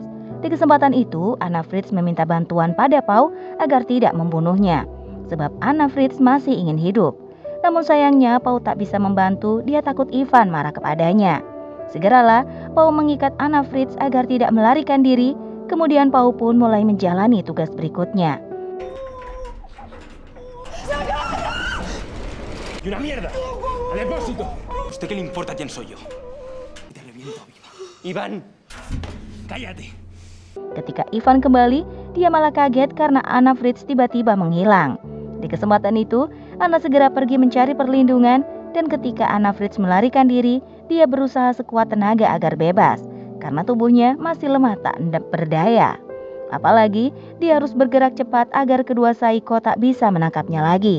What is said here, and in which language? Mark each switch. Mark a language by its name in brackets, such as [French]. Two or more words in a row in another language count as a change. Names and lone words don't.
[Indonesian] Di kesempatan itu, Anna Fritz meminta bantuan pada Pau agar tidak membunuhnya, sebab Anna Fritz masih ingin hidup. Namun sayangnya Pau tak bisa membantu, dia takut Ivan marah kepadanya. Segeralah, Pau mengikat Anna Fritz agar tidak melarikan diri. Kemudian Pau pun mulai menjalani tugas berikutnya. [Spanish] ¡Y una mierda! ¡Al depósito! ¿Usted qué le importa quién soy yo? Te reviento viva. Ivan, cállate. [Indonesian] Ketika Ivan kembali, dia malah kaget karena Anna Fritz tiba-tiba menghilang. Di kesempatan itu, Anna segera pergi mencari perlindungan, dan ketika Anna Fritz melarikan diri, dia berusaha sekuat tenaga agar bebas. Karena tubuhnya masih lemah tak berdaya. Apalagi dia harus bergerak cepat agar kedua psycho tak bisa menangkapnya lagi.